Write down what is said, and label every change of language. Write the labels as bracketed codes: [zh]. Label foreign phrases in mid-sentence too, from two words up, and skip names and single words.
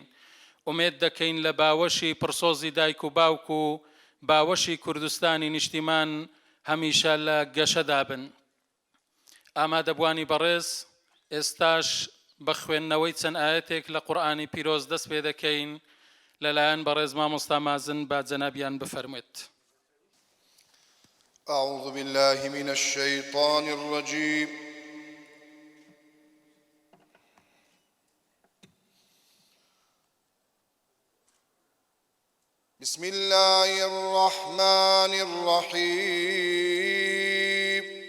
[ckb] ئومێد دەکەین لە باوەشی پرسۆزی دایک و باوک و باوەشی کوردستانی نیشتیمان هەمیشە لە گەشەدا بن. ئامادەبوانی بەڕێز، ئێستاش بە خوێندنەوەی چەند ئاەتێک لە قورئانی پیرۆز دەست پێ دەکەین لەلایەن بەڕێز مامۆستا مازن با جەنابیان بفەرموێت. [ar] أعوذ بالله من الشيطان الرجيم. بسم الله الرحمن الرحيم.